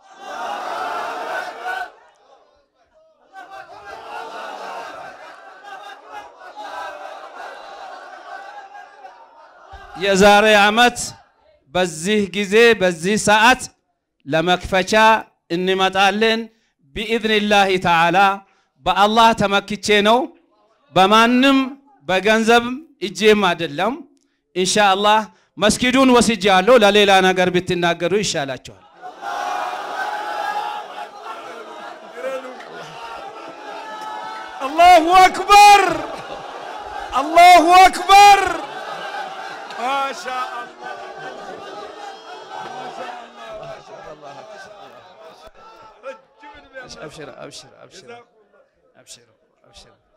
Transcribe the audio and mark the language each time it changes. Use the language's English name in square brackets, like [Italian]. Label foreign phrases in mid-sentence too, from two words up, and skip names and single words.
[Amharic] የዛሬ አመት በዚህ ጊዜ በዚህ ሰዓት ለመክፈቻ እንመጣለን [Arabic] بإذن الله تعالى [Amharic] بالله ተመክቼ ነው በማንም በገንዘብ እጄም አይደለም [Arabic] إن شاء الله [Amharic] መስጊዱን ወስጃለሁ ለሌላ ነገር ብትናገሩ ይሻላችኋል [Arabic] الله أكبر الله أكبر ما شاء الله أبشر أبشر أبشر أبشر أبشر